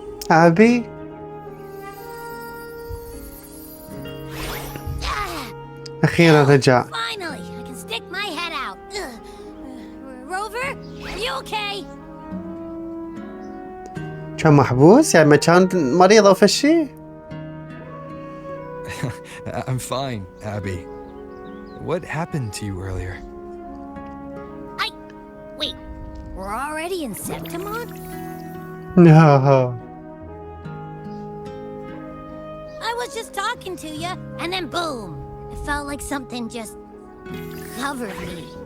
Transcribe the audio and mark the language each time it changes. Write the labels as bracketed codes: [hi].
[ar] أبي أخيرا رجع. [en] Finally, I can stick my head out. Rover, you okay? [ar] كان محبوس يعني ما كان مريض أو فشي. [en] I'm fine, Abby. What happened to you earlier? Wait, we're already in Septimont? No. I was just talking to you, and then boom! It felt like something just covered me.